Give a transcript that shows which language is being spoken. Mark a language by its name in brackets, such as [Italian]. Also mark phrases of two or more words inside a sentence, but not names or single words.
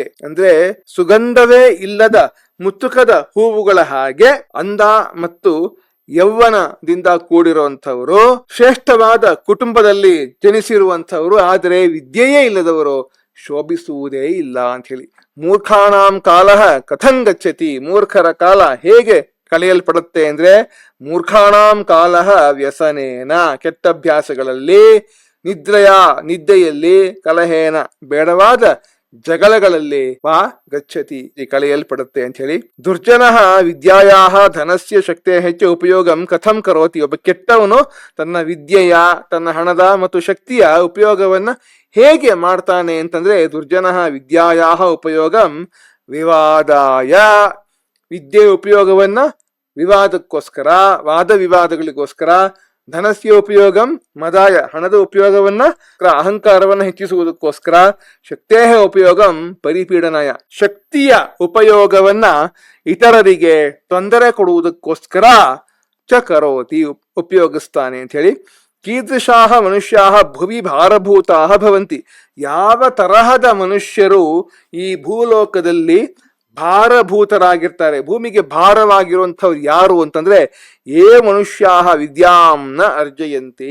[Kannada] ಅಂದ್ರೆ ಸುಗಂಧವೇ ಇಲ್ಲದ ಮುತ್ತುಕದ ಹೂವುಗಳ ಹಾಗೆ ಅಂದ ಮತ್ತು ಯೌವನದಿಂದ ಕೂಡಿರುವಂಥವರು, ಶ್ರೇಷ್ಠವಾದ ಕುಟುಂಬದಲ್ಲಿ ಜನಿಸಿರುವಂಥವರು, ಆದರೆ ವಿದ್ಯೆಯೇ ಇಲ್ಲದವರು ಶೋಭಿಸುವುದೇ ಇಲ್ಲ ಅಂತ ಹೇಳಿ. [Sanskrit] ಮೂರ್ಖಾಣಾಂ ಕಾಲಃ ಕಥಂ ಗಚ್ಚತಿ. [Kannada] ಮೂರ್ಖರ ಕಾಲ ಹೇಗೆ ಕಳೆಯಲ್ಪಡುತ್ತೆ ಅಂದ್ರೆ [Sanskrit] ಮೂರ್ಖಾಣಾಂ ಕಾಲಃ ವ್ಯಸನೇನ, [Kannada] ಕೆಟ್ಟಭ್ಯಾಸಗಳಲ್ಲಿ, ನಿದ್ದೆಯಲ್ಲಿ, ಕಲಹೇನ ಬೇಡವಾದ ಜಗಳಗಳಲ್ಲಿ [Sanskrit] ವಾ ಗಚ್ಚತಿ [Kannada] ಕಳೆಯಲ್ಪಡುತ್ತೆ ಅಂತ ಹೇಳಿ. [Sanskrit] ದುರ್ಜನಃ ವಿದ್ಯಾಯಾಹ ಧನಸ್ಯ [Kannada] ಶಕ್ತಿಯ ಹೆಚ್ಚು [Sanskrit] ಉಪಯೋಗಂ ಕಥಂ ಕರೋತಿ. [Kannada] ಒಬ್ಬ ಕೆಟ್ಟವನು ತನ್ನ ವಿದ್ಯೆಯ, ತನ್ನ ಹಣದ ಮತ್ತು ಶಕ್ತಿಯ ಉಪಯೋಗವನ್ನ ಹೇಗೆ ಮಾಡ್ತಾನೆ ಅಂತಂದ್ರೆ [Sanskrit] ದುರ್ಜನಃ ವಿದ್ಯಾಯಾಹ ಉಪಯೋಗಂ ವಿವಾದಾಯ. [Kannada] ವಿದ್ಯೆಯ ಉಪಯೋಗವನ್ನ ವಿವಾದಕ್ಕೋಸ್ಕರ, ವಾದ ವಿವಾದಗಳಿಗೋಸ್ಕರ. [Sanskrit] ಧನಸ್ಯ ಉಪಯೋಗಂ ಮದಾಯ, [Kannada] ಹಣದ ಉಪಯೋಗವನ್ನ ಅಹಂಕಾರವನ್ನ ಹೆಚ್ಚಿಸುವುದಕ್ಕೋಸ್ಕರ. ಶಕ್ತಿಯ [Sanskrit] ಉಪಯೋಗಂ ಪರಿಪೀಡನಾಯ, [Kannada] ಶಕ್ತಿಯ ಉಪಯೋಗವನ್ನ ಇತರರಿಗೆ ತೊಂದರೆ ಕೊಡುವುದಕ್ಕೋಸ್ಕರ [Sanskrit] ಚ ಕರೋತಿ [Kannada] ಉಪಯೋಗಿಸ್ತಾನೆ ಅಂತ ಹೇಳಿ. [Sanskrit] ಕೀದೃಶಾಹ ಮನುಷ್ಯಾಹ ಭುವಿ ಭಾರಭೂತಾಹ ಭವಂತಿ. [Kannada] ಯಾವ ತರಹದ ಮನುಷ್ಯರು ಈ ಭೂಲೋಕದಲ್ಲಿ ಭಾರಭೂತರಾಗಿರ್ತಾರೆ, ಭೂಮಿಗೆ ಭಾರವಾಗಿರುವಂಥವ್ರು ಯಾರು ಅಂತಂದ್ರೆ [Sanskrit] ಏ ಮನುಷ್ಯಾಹ ವಿದ್ಯಾಂನ ಅರ್ಜಯಂತಿ.